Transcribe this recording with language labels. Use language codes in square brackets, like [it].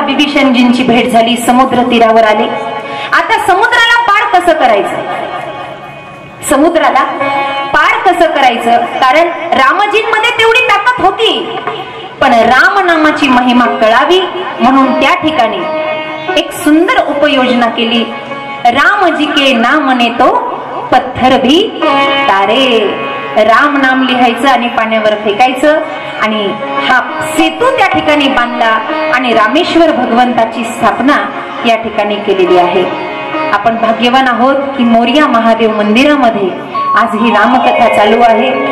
[mr] बिभीषणजींची भेट झाली, समुद्र तीरावर आले। आता समुद्राला पार कसं करायचं, समुद्राला पार कसं करायचं, कारण रामजींमध्ये तेवढी ताकद होती, पण राम नामाची महिमा कळावी म्हणून त्या ठिकाणी एक सुंदर उपाययोजना केली। [hi] रामजी के नाम ने तो पत्थर भी तारे। [mr] राम नाम लिहायचं आणि पाण्यावर फेकायचं आणि हा सेतू त्या ठिकाणी बांधला आणि रामेश्वर भगवंताची स्थापना या ठिकाणी केलेली आहे। आपण भाग्यवान आहोत की मोरिया महादेव मंदिरामध्ये आज ही रामकथा चालू आहे।